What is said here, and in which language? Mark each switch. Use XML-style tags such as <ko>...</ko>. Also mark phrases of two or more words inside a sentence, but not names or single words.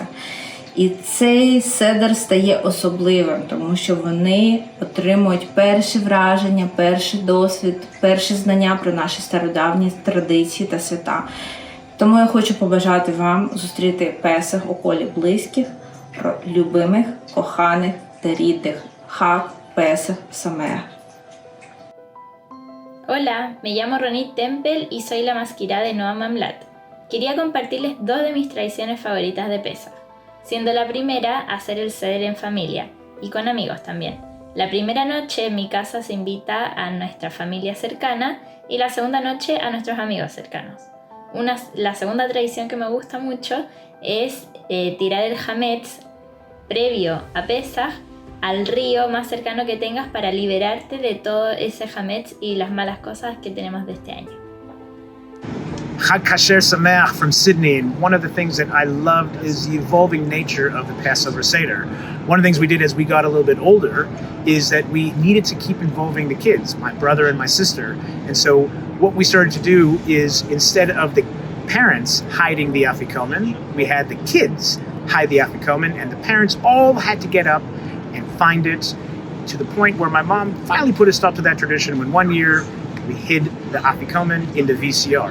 <uk>І цей седер стає особливим, тому що вони отримують перші враження, перший досвід, перші знання про наші стародавні традиції та свята. Тому я хочу побажати вам зустріти Песах у колі близьких, про любимих, коханих та рідних.</uk> <he>חג פסח שמח.</he> <es>Hola, me llamo Ronit Tempel y soy la masquirá de Noam Mamlat. Quería compartirles dos de mis tradiciones favoritas de Pesach, siendo la primera hacer el seder en familia y con amigos también. La primera noche en mi casa se invita a nuestra familia cercana y la segunda noche a nuestros amigos cercanos. La segunda tradición que me gusta mucho es tirar el hametz previo a Pesach al río más cercano que tengas para liberarte de todo ese hametz y las malas cosas que tenemos de este año.</es> <he>חג כשר שמח</he> <en>from Sydney, and one of the things that I loved is the evolving nature of the Passover Seder. One of the things we did as we got a little bit older is that we needed to keep involving the kids, my brother and my sister. And so what we started to do is, instead of the parents hiding the afikomen, we had the kids hide the afikomen, and the parents all had to get up and find it, to the point where my mom finally put a stop to that tradition when one year we hid the afikomen in the VCR.</en>